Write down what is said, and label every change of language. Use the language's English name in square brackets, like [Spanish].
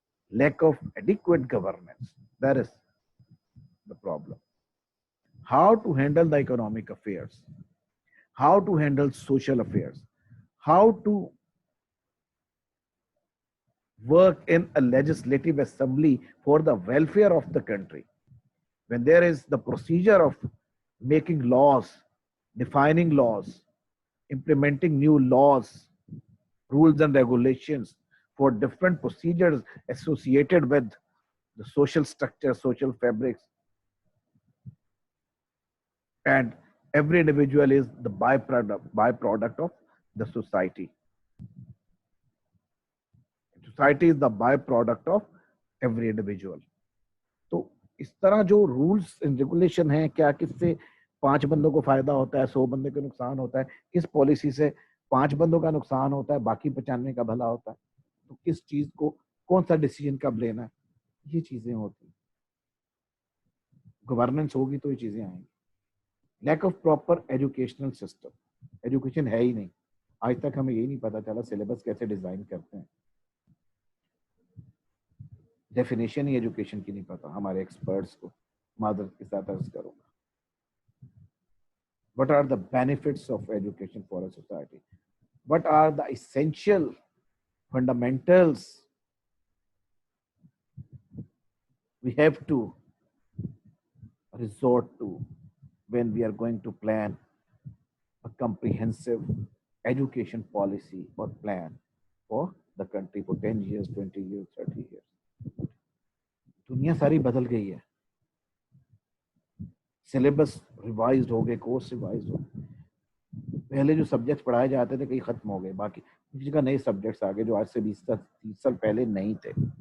[English] Lack of adequate governance, that is the problem. How to handle the economic affairs, how to handle social affairs, how to work in a legislative assembly for the welfare of the country. When there is the procedure of making laws, defining laws, implementing new laws, rules and regulations for different procedures associated with the social structure, social fabrics, and every individual is the byproduct of the society. Society is the byproduct of every individual. [Hindi] तो इस तरह जो rules and regulation है, क्या किससे 5 बंदों को फायदा होता है, 100 बंदे को नुकसान होता है, किस पॉलिसी से 5 बंदों का नुकसान होता है, बाकी 95 का भला होता है, तो किस चीज को कौन सा डिसीजन कब लेना है, ये चीजें होती हैं। गवर्नेंस होगी तो ये चीजें आएंगी। [English] lack of proper educational system, [Hindi] education है ही नहीं, आज तक हमें यही नहीं पता चला सिलेबस कैसे डिजाइन करते हैं, डेफिनेशन ही एजुकेशन की नहीं पता हमारे एक्सपर्ट्स को। मादर के साथ अर्ज करूंगा, [English] what are the benefits of education for a society, what are the essential fundamentals we have to resort to when we are going to plan a comprehensive education policy or plan for the country for 10 years, 20 years, 30 years. [Hindi] दुनिया सारी बदल गई है, syllabus revise हो गए, course revise हो गए, पहले जो सब्जेक्ट्स पढ़ाए जाते थे कई खत्म हो गए, बाकी किसी का नए सब्जेक्ट्स आ गए जो आज से 20-30 साल पहले नहीं थे।